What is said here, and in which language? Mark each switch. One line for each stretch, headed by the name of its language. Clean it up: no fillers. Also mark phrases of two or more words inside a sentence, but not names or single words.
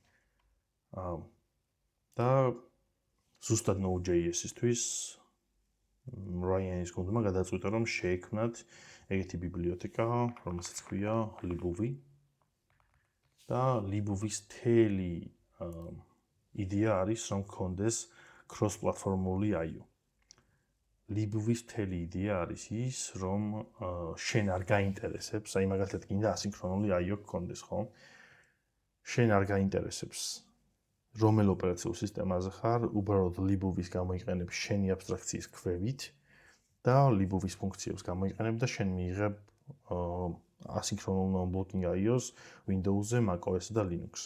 Georgian: და ზუსტად Node.js-ისთვის Ryan-ის გუნდმა გადაწყვიტა, რომ შეექმნათ ეგეთი ბიბლიოთეკა, რომელსაც ქვია Libuvy. და Libuvy-ის მთელი იდეა არის, რომ გქონდეს cross-platformული I/O. Libuvy-ის მთელი იდეა არის ის, რომ შენ არ გაინტერესებს, აი მაგალითად გინდა ასინქრონული I/O გქონდეს, ხო? შენ არ გაინტერესებს რომელ ოპერაციულ სისტემაზე ხარ, უბრალოდ Libuvy-ს გამოიყენებ შენი აბსტრაქციის ქვევით და Libuvy-ის ფუნქციებს გამოიყენებ და შენ მიიღებ ასინქრონულ
English: non-blocking I/O-
Georgian: ს Windows-ზე, macOS-ზე და Linux-ზე.